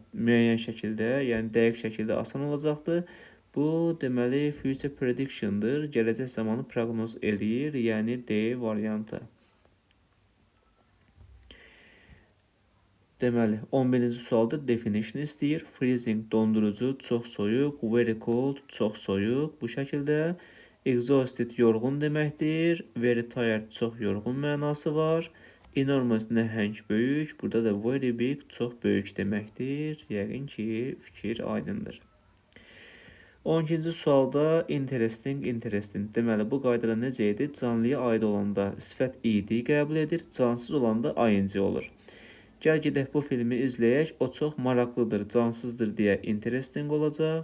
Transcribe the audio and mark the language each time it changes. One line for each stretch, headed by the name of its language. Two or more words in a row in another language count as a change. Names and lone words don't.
Azerbaijani: Müəyyən şəkildə, yəni dəqiq şəkildə asan olacaqdır. Bu, deməli,
English: future prediction-
Azerbaijani: dır. Gələcək zamanı proqnoz edir, yəni D variantı. Deməli, 11-ci sualda definition istəyir. Freezing dondurucu, çox soyuq.
English: Very cold,
Azerbaijani: çox soyuq. Bu şəkildə. Exhausted yorğun deməkdir.
English: Very tired,
Azerbaijani: çox yorğun mənası var. Enormous nəhəng, böyük. Burada da
English: very big,
Azerbaijani: çox böyük deməkdir. Yəqin ki, fikir aydındır. 12-ci sualda interesting. Deməli, bu qaydada necə edir? Canlıya aid olanda sifət id qəbul edir. Cansız olanda ing olur. Gəl gedək bu filmi izləyək. O çox maraqlıdır, cansızdır deyə interesting olacaq.